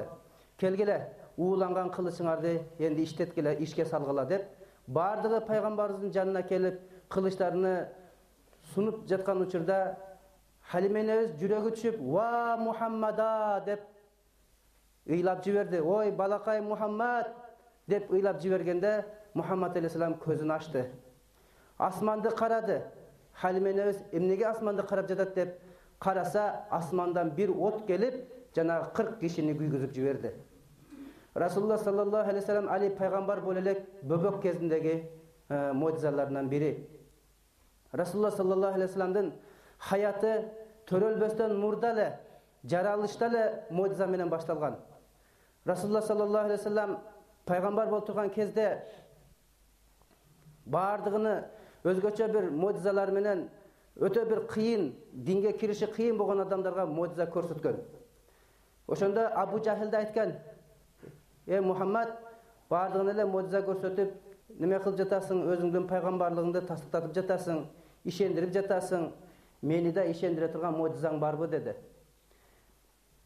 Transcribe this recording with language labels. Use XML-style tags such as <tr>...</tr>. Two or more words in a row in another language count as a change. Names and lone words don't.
<ky>Келгиле, ууланган кылычыңарды энди иштеткиле, ишке салгыла деп, бардыгы пайгамбарыбыздын жанына келип, кылычтарыны сунуп жаткан учурда Халима энебиз жүрөгү түшүп,</ky> <ar>"وا محمدا"</ar> <ky>деп ыйлап жиберди. "Ой, балакай Мухаммад" деп ыйлап жибергенде, Мухаммад алейхиссалам көзүн ачты. Асманды карады. Халима энебиз эмнеге асманды карап жатат деп караса, асмандан бир от келип, жанагы 40 кишини күйгүзүп жиберди.</ky> <ar>رسول الله صلى الله عليه وسلم</ar> <ky>али пайгамбар боло элек бөбөк кезиндеги муъжизаларынан бири.</ky> <ar>رسول الله صلى الله عليه وسلم</ar> <ky>хаяты төрөлбөстөн мурда эле, жаралышта эле муъжиза менен башталган.</ky> <ar>رسول الله صلى الله عليه وسلم</ar> <ky>пайгамбар болуп турган кезде бардыгыны өзгөчө бир муъжизалар менен өтө бир кыйын, динге кириши кыйын болгон адамдарга муъжиза көрсөткөн. Ошондо Абу Жахил да айткан: Мухаммад, бардыгын эле муъжиза көрсөтүп, неме кылып жатасың, өзүңдүн пайгамбарлыгыңды тастыктатып жатасың, ишендирип жатасың, мени да ишендире турган муъжизаң барбы dedi.</ky>